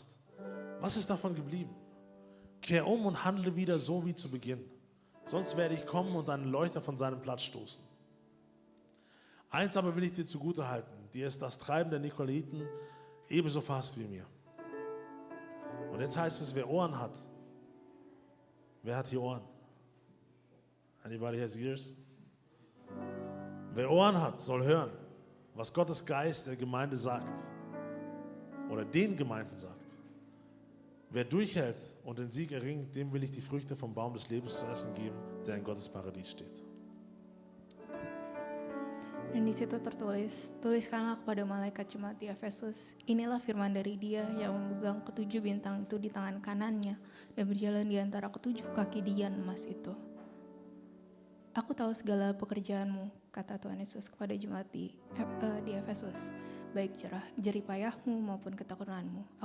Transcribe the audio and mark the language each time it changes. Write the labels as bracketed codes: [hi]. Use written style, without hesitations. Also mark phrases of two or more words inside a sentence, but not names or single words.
[de] Was ist davon geblieben? Kehr um und handle wieder so wie zu Beginn. Sonst werde ich kommen und einen Leuchter von seinem Platz stoßen. Eins aber will ich dir zugute halten, dir ist das Treiben der Nikolaiten ebenso fast wie mir. Und jetzt heißt es, wer Ohren hat. Wer hat hier Ohren? [en] Anybody has ears? [de] Wer Ohren hat, soll hören, was Gottes Geist der Gemeinde sagt. Oder den Gemeinden sagt. Wer durchhält und den Sieg erringt, dem will ich die Früchte vom Baum des Lebens zu essen geben, der in Gottes Paradies steht. [id] Dan di situ tertulis, tuliskanlah kepada malaikat jemaat di Efesus, inilah firman dari Dia yang memegang ke-7 bintang itu di tangan kanannya dan berjalan di antara ke-7 kaki dian emas itu. Aku tahu segala pekerjaanmu, kata Tuhan Yesus kepada jemaat di Efesus, baik jerih payahmu maupun ketekunan-Mu.